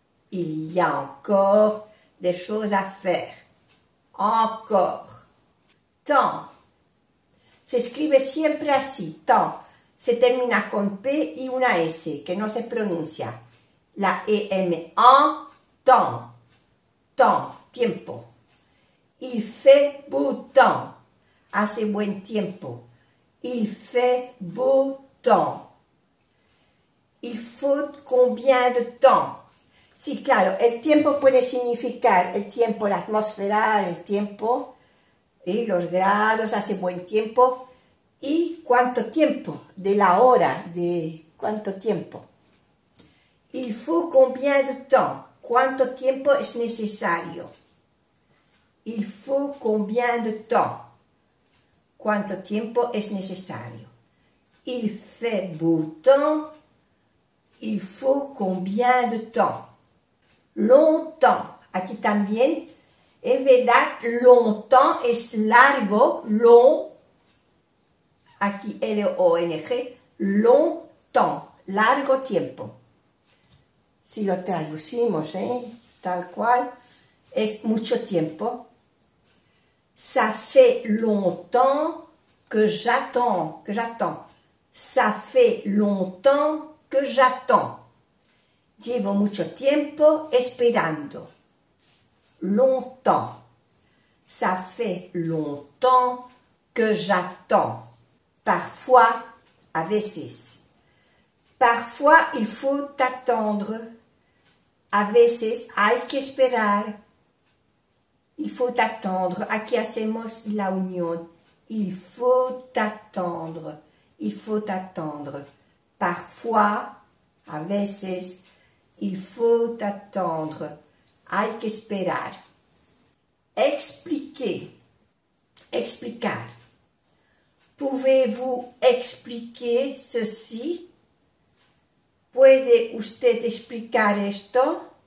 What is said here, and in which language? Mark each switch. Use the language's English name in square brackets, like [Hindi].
[French] Il y a encore des choses à faire. Encore. Temps. [Spanish] Se escribe siempre así, temps. Se termina con P y una S, que no se pronuncia. La EM, temps. Temps, tiempo. [French] Il fait beau temps. [Spanish] Hace buen tiempo. [French] Il fait beau temps. Il faut combien de temps? [Spanish] Sí, claro, el tiempo puede significar el tiempo, la atmósfera, el tiempo, y los grados, hace buen tiempo, y cuánto tiempo, de la hora, de cuánto tiempo. [French] Il faut combien de temps? [Spanish] ¿Cuánto tiempo es necesario? [French] Il faut combien de temps? [Spanish] ¿Cuánto tiempo es necesario? [French] Il fait beau temps. Il faut combien de temps? Longtemps. [Spanish] Aquí también, en verdad, longtemps es largo, long. Aquí L-O-N-G, longtemps, largo tiempo. Si lo traducimos, tal cual, es mucho tiempo. [French] Ça fait longtemps que j'attends, Ça fait longtemps que j'attends. [Spanish] Llevo mucho tiempo esperando. [French] Longtemps. Ça fait longtemps que j'attends. Parfois, [Spanish] a veces. [French] Parfois, il faut attendre. [Spanish] A veces, hay que esperar. [French] Il faut attendre. [Spanish] Aquí hacemos la unión. [French] Il faut attendre. Il faut attendre. Parfois, [Spanish] a veces, [French] il faut attendre. [Spanish] Hay que esperar. Expliquer. Explicar. [French] Pouvez-vous expliquer ceci? [Spanish] ¿Puede usted explicar esto?